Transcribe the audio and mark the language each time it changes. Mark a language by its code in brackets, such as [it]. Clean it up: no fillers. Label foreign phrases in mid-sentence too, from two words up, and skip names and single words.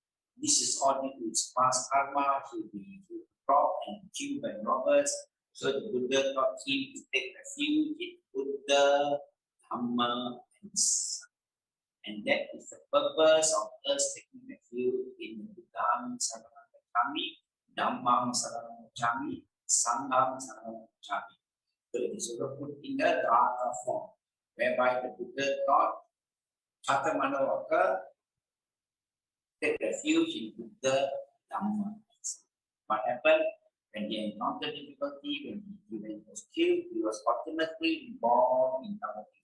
[en] This is all due to his past karma. He will be robbed and killed by robbers. So the Buddha taught him to take refuge in Buddha, Dhamma, and Sangha. And that is the purpose of us taking refuge in [pi] Buddham Saranam Gacchami, Dhammam Saranam Gacchami, Sangham Saranam Gacchami. [en] So it is put in the Dharma form, whereby the Buddha taught Chatamanoka take refuge in Buddha, Dhamma. What happened when he encountered difficulty, when he was killed, he was ultimately born in Dhamma.